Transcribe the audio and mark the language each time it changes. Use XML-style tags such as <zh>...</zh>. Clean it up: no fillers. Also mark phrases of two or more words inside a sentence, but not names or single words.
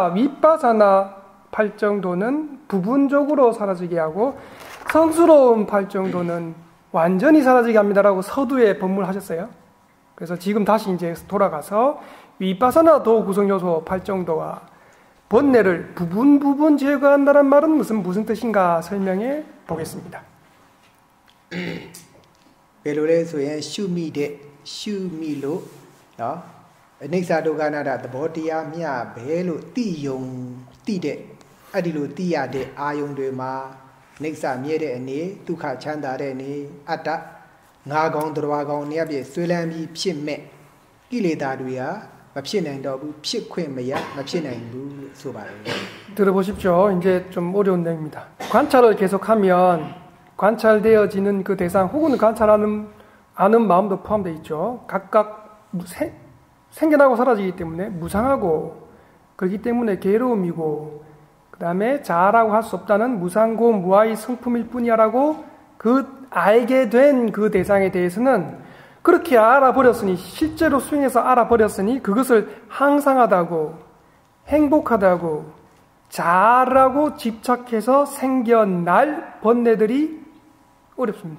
<ko>윗바사나 팔정도는 부분적으로 사라지게 하고 성스러운 팔정도는 완전히 사라지게 합니다라고 서두에 법문하셨어요. 그래서 지금 다시 이제 돌아가서 윗바사나 도 구성요소 팔정도와 번뇌를 부분 제거한다는 말은 무슨 뜻인가 설명해 보겠습니다.</ko> <my>ဘယ်လိုလဲဆိုရင်ရှုမိလို့နော်အနိစ္စဒုက္ခအနတ္တသဘောတရားမျှပဲလို့သိယုံသိတဲ့အဲ့ဒီလိုသိရတဲ့အာယုံတွေမှာနိစ္စမြဲတဲ့အနေဒုက္ခချမ်းသာတဲ့အနေအတ္တငါကောင်တရားကောင်နည်းအပြည့်ဆွေးလန်းပြီးဖြစ်မဲ့ကိလေသာတွေဟာမဖြစ်နိုင်တော့ဘူးဖြစ်ခွင့်မရမဖြစ်နိုင်ဘူးလို့ဆိုပါတယ်</my> <ko>들어보십시오. 이제 좀 어려운 내용입니다. 관찰을 계속하면 관찰되어지는 그 대상 혹은 관찰하는 아는 마음도 포함되어 있죠. 각각 생겨나고 사라지기 때문에 무상하고 그렇기 때문에 괴로움이고 그 다음에 자아라고 할 수 없다는 무상고 무아의 성품일 뿐이야라고 그 알게 된 그 대상에 대해서는 그렇게 알아버렸으니 실제로 수행해서 알아버렸으니 그것을 항상하다고 행복하다고 자아라고 집착해서 생겨날 번뇌들이 어렵습니다.</ko>